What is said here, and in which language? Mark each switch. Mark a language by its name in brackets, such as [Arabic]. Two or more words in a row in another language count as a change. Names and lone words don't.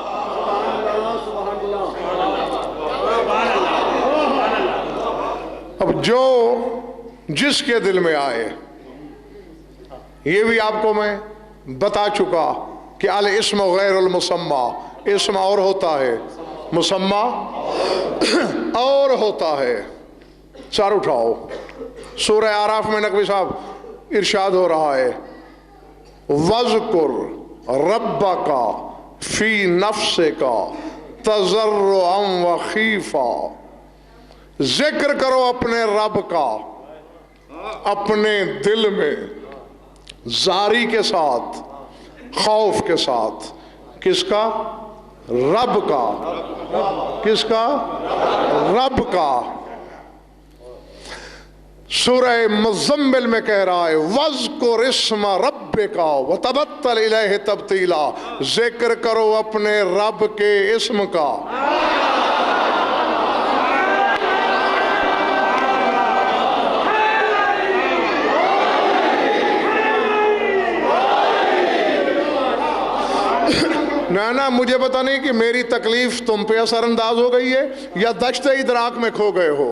[Urdu] اب جو جس کے دل میں آئے، یہ بھی آپ کو میں بتا چکا کہ [Arabic] الاسم غير المسمى, [Urdu] اسم اور ہوتا ہے، مسمیٰ اور ہوتا ہے. سر اٹھاؤ، سورہ اعراف میں نقوی صاحب ارشاد ہو رہا ہے, [Arabic] واذكر ربك في نفسك تضرعا وخيفة, [Urdu] ذکر کرو اپنے رب کا اپنے دل میں، جاری کے ساتھ، خوف کے ساتھ۔ کس کا؟ رب کا. کس کا؟ رب کا. سورہ مزمل میں کہہ رہا ہے [Arabic] واذكر اسم ربك وتبتل إليه تبتيلا, [Urdu] ذکر کرو اپنے رب کے اسم کا. نا مجھے پتا نہیں کہ میری تکلیف تم پہ اثرانداز ہو گئی ہے یا دشت ادراک میں کھو گئے ہو.